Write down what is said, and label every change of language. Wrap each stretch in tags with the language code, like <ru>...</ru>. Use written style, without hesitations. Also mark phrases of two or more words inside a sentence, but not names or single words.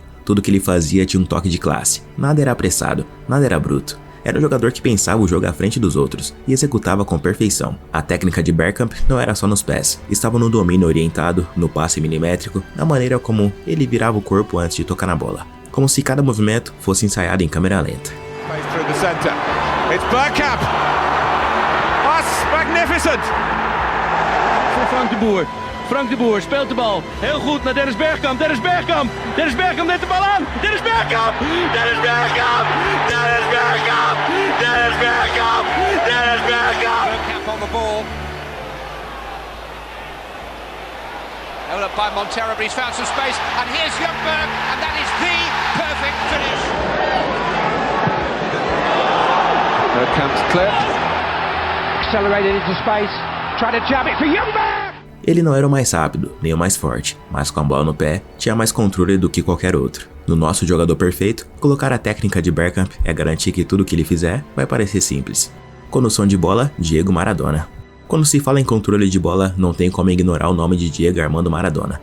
<pt>Tudo que ele fazia tinha um toque de classe. Nada era apressado, nada era bruto. Era um jogador que pensava o jogo à frente dos outros e executava com perfeição. A técnica de Bergkamp não era só nos pés, estava no domínio orientado, no passe milimétrico, na maneira como ele virava o corpo antes de tocar na bola, como se cada movimento fosse ensaiado em câmera lenta.</pt> <nl>Frank de Boer speelt de bal. Heel goed naar Dennis Bergkamp. Dennis Bergkamp. Dennis Bergkamp neemt de bal aan. Dennis Bergkamp. Dennis Bergkamp. Dennis Bergkamp. Dennis Bergkamp. Dennis Bergkamp.</nl> <en>Bergkamp on the ball. Held up by Montero, but he's found some space. And here's Ljungberg. And that is the perfect finish. Bergkamp's clipped. Accelerated into space. Try to jab it for Ljungberg.</en> <pt>Ele não era o mais rápido, nem o mais forte, mas com a bola no pé, tinha mais controle do que qualquer outro. No nosso jogador perfeito, colocar a técnica de Bergkamp é garantir que tudo que ele fizer vai parecer simples. Condução de bola, Diego Maradona. Quando se fala em controle de bola, não tem como ignorar o nome de Diego Armando Maradona.</pt>